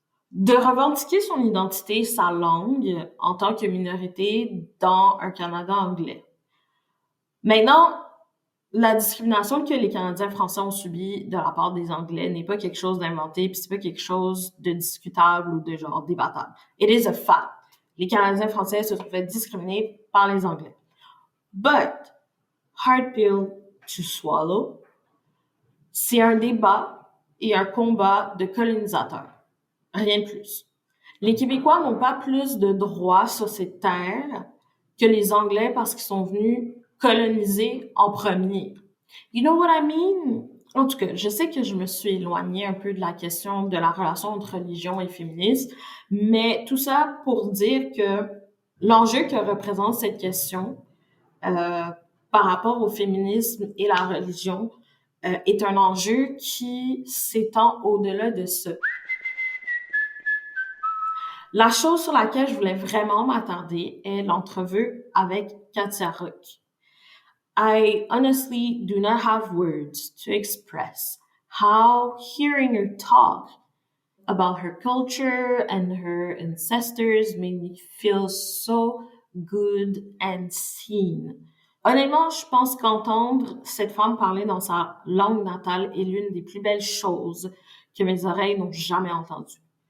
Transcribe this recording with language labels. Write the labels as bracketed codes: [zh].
[fr] De revendiquer son identité, sa langue, en tant que minorité dans un Canada anglais. Maintenant, la discrimination que les Canadiens français ont subie de la part des Anglais n'est pas quelque chose d'inventé, puis c'est pas quelque chose de discutable ou de genre débattable. [en] It is a fact. [fr] Les Canadiens français se sont fait discriminer par les Anglais. [en] but hard pill to swallow. [fr] C'est un débat et un combat de colonisateurs. Rien de plus. Les Québécois n'ont pas plus de droits sur cette terre que les Anglais parce qu'ils sont venus coloniser en premier. [en] You know what I mean? [fr] En tout cas, je sais que je me suis éloignée un peu de la question de la relation entre religion et féminisme, mais tout ça pour dire que l'enjeu que représente cette question par rapport au féminisme et la religion est un enjeu qui s'étend au-delà de ça. La chose sur laquelle je voulais vraiment m'attarder est l'entrevue avec Katia Roque. [en] I honestly do not have words to express how hearing her talk about her culture and her ancestors made me feel so good and seen. [fr] Honnêtement, je pense qu'entendre cette femme parler dans sa langue natale est l'une des plus belles choses que mes oreilles n'ont jamais entendues.